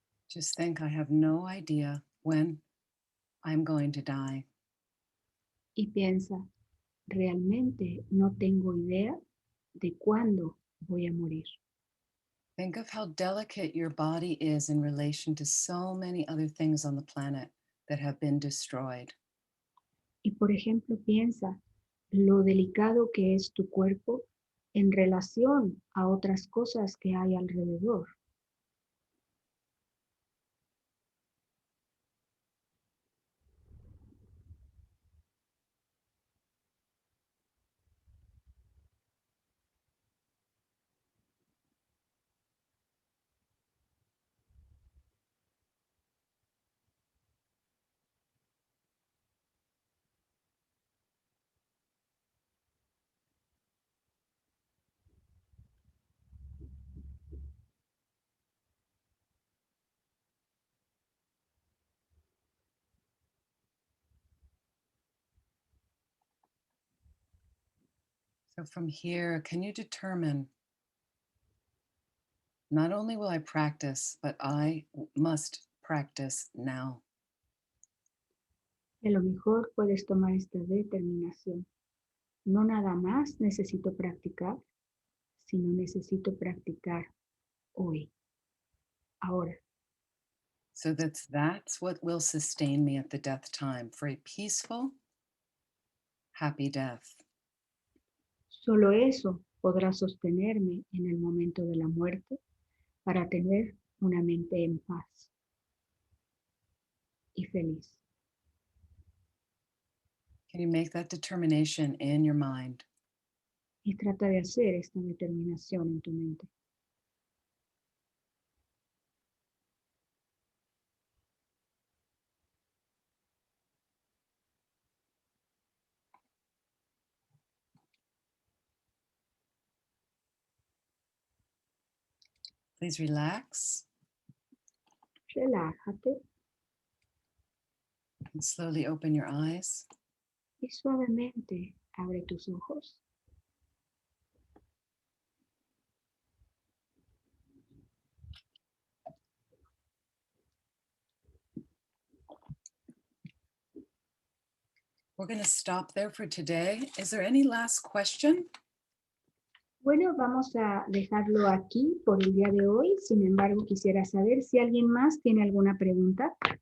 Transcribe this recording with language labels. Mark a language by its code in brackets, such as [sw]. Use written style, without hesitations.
[en] Just think, I have no idea when I'm going to die. [es] Y piensa, realmente no tengo idea de cuándo voy a morir. [en] Think of how delicate your body is in relation to so many other things on the planet that have been destroyed. [es] Y por ejemplo, piensa lo delicado que es tu cuerpo en relación a otras cosas que hay alrededor. [en] So from here, can you determine, not only will I practice, but I must practice now. [es] A lo mejor puedes tomar esta determinación. No nada más necesito practicar, sino necesito practicar hoy, ahora. [en] So that's what will sustain me at the death time, for a peaceful, happy death. [es] Solo eso podrá sostenerme en el momento de la muerte para tener una mente en paz y feliz. [en] Can you make that determination in your mind? [es] Y trata de hacer esta determinación en tu mente. [en] Please relax [es] Relájate [en] and slowly open your eyes. [es] y suavemente abre tus ojos. [en] We're going to stop there for today. Is there any last question? [es] Bueno, vamos a dejarlo aquí por el día de hoy. Sin embargo, quisiera saber si alguien más tiene alguna pregunta.